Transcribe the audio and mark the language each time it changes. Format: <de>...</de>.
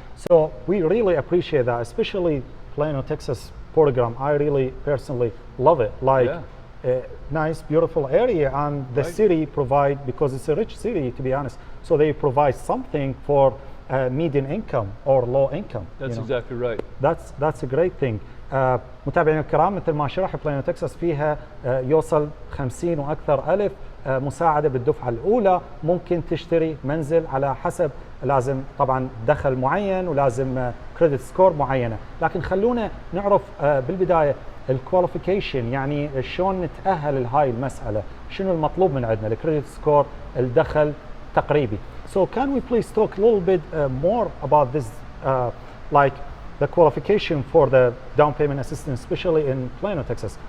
<en>So we really appreciate that, especially Plano, Texas program. I really personally love it. Like, yeah. A nice, beautiful area, and the Right. city provide, because it's a rich city, to be honest. So they provide something for median income or low income. That's you know. exactly right. That's a great thing.</en> <ar>متابعينا الكرام، مثل ما شرح، بلانو تكساس فيها يوصل 50 واكثر الف مساعده بالدفعه الاولى. ممكن تشتري منزل على حسب، لازم طبعا دخل معين ولازم كريدت سكور معينه. لكن خلونا نعرف بالبدايه الكواليفيكيشن، يعني شلون نتاهل لهاي المساله، شنو المطلوب من عندنا، الكريدت سكور، الدخل تقريبي.</ar> <en>So can we please talk a little bit more about this, like the qualification for the down payment assistance, especially in Plano, Texas?</en>